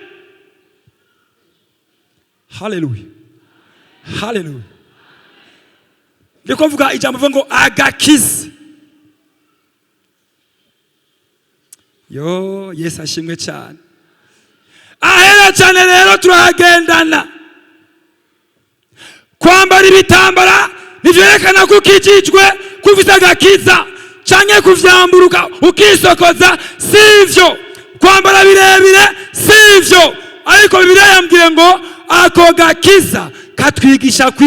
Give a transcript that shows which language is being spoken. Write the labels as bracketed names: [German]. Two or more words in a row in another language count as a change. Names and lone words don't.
[Rundi] haleluya ndiko mvuga ijambo ngo agakiza yo Yesu ashimwe cyane ahera cyane rero turahagendana kwambara ibitambara nivyerekana ko ukijijwe kufisa agakiza canke kuvyamburuka ukisokoza sivyo kwambara birebire sivyo ariko Bibiliya yambwiye ngo ako gakiza katwigisha